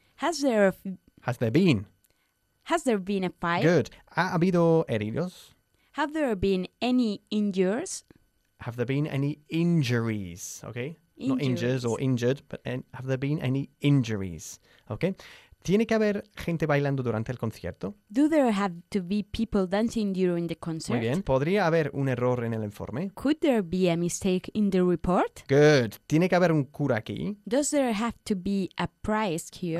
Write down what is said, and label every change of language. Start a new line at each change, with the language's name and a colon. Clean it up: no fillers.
English: Has there been? Has there been a fire?
Spanish: Good. ¿Ha habido heridos?
English: Have there been any injuries? Have there been any injuries? Okay. Injuries. Not injured or injured, but have there been any injuries? Okay.
Spanish: ¿Tiene que haber gente bailando durante el concierto?
English: Do there have to be people dancing during the concert?
Spanish: Muy bien. ¿Podría haber un error en el informe?
English: Could there be a mistake in the report?
Spanish: Good. ¿Tiene que haber un cura aquí?
English: Does there have to be a priest here?